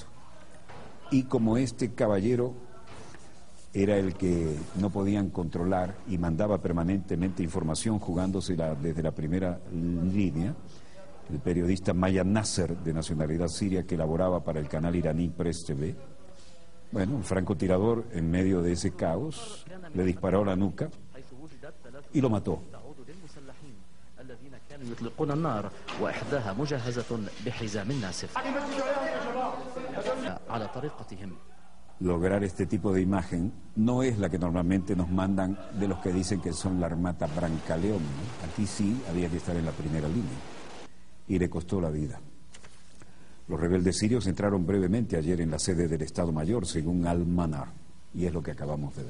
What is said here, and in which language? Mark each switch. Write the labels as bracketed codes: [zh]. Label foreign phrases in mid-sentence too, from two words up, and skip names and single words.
[es] Y como este caballero era el que no podían controlar y mandaba permanentemente información jugándosela desde la primera línea, el periodista Maya Nasser, de nacionalidad siria, que laboraba para el canal iraní Press TV, bueno, un francotirador en medio de ese caos le disparó a la nuca y lo mató. [ar] يطلقون النار وإحداها مجهزة بحزام ناسف على طريقتهم. [es] Lograr este tipo de imagen no es la que normalmente nos mandan de los que dicen que son la Armata Brancaleón, ¿no? Aquí sí había que estar en la primera línea y le costó la vida. Los rebeldes sirios entraron brevemente ayer en la sede del Estado Mayor, según Al-Manar, y es lo que acabamos de ver.